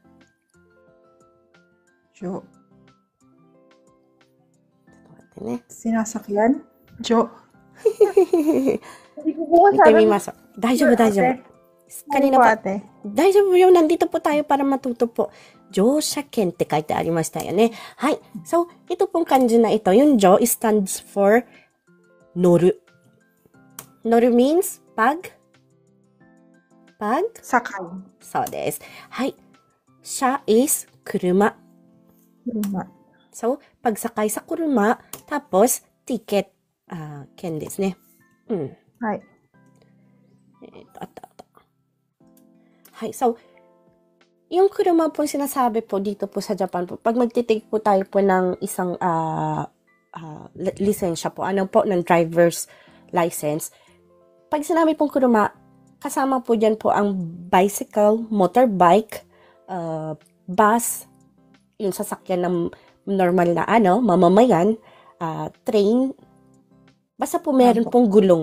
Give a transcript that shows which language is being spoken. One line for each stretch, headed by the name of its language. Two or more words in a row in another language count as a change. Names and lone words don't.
Japanese: Jo.
Filipino: Sinasakyan?
Japanese: Jo. 痛みます。大丈夫.
Filipino: Kanina po. Daijoubu yun. Nandito po tayo para matuto po.
Japanese: Joshaken って書いてありましたよね。
Filipino: はい。So, ito pong kanji na ito.
English: Yung jo stands for noru. Noru means pag?
Filipino: Sakay.
English: So, des. はい。Sha is kuruma.
Filipino: So, pagsakay sa kuruma, tapos ticket,
Japanese: 券ですね. Hi. Hi.
Filipino: So, yung kuruma po sinasabi po dito po sa Japan po, pag magtitake po tayo po ng isang lisensya po, ng
English: driver's license,
Filipino: pag sinabi pong kuruma, kasama po dyan po ang bicycle, motorbike, bus, yung sasakyan ng normal na mamamayan, train, basta po meron pong gulong.